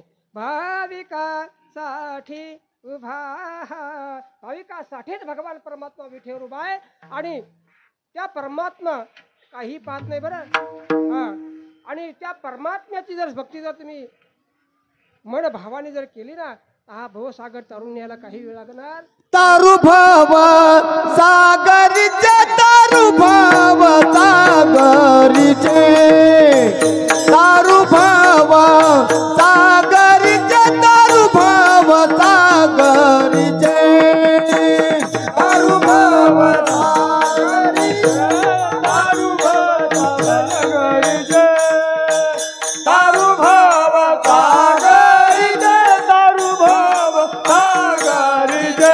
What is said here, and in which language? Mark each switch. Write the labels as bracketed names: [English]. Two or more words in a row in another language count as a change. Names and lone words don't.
[Marathi] भाविकासाठी उभा, भाविकासाठीच भगवान परमात्मा विठेवर उभा आहे. आणि त्या परमात्मा काही पाहत नाही बरं. आणि त्या परमात्म्याची जर भक्ती जर तुम्ही मन भावाने जर केली ना, हा भवसागर तरुण न्यायला काही वेळ लागणार. तारु भाव सागरीचे, तारु भाव सागरीचे, तारु भाव सागरीचे, तारु भाव सागरीचे, तारु भाव सागरीचे, तारु भाव सागरीचे, तारु भाव सागरीचे, तारु भाव सागरीचे.